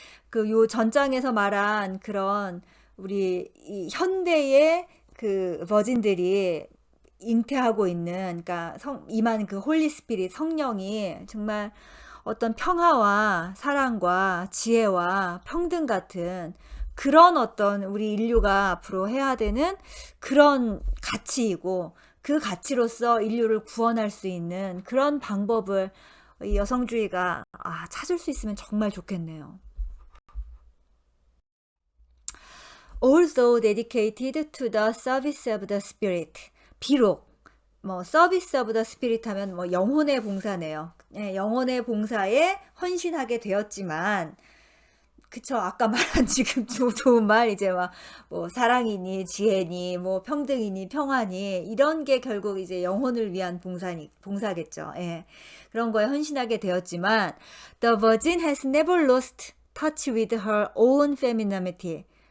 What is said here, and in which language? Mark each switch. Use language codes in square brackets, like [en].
[ko] 그 요 전장에서 말한 그런 우리 이 현대의 그 버진들이 잉태하고 있는 그러니까 임한 그 [en] 홀리 스피릿 [ko] 성령이 정말 어떤 평화와 사랑과 지혜와 평등 같은 그런 어떤 우리 인류가 앞으로 해야 되는 그런 가치이고 그 가치로서 인류를 구원할 수 있는 그런 방법을 이 여성주의가 찾을 수 있으면 정말 좋겠네요. [en] Although dedicated to the service of the spirit. [ko] 비록 뭐 [en] 서비스 오브 더 스피릿 [ko] 하면 뭐 영혼의 봉사네요. 예, 영혼의 봉사에 헌신하게 되었지만 그쵸 아까 말한 지금 좋은 말 이제 막 뭐 사랑이니 지혜니 뭐 평등이니 평화니 이런 게 결국 이제 영혼을 위한 봉사겠죠. 예. 그런 거에 헌신하게 되었지만 [en] The Virgin has never lost touch with her own femininity.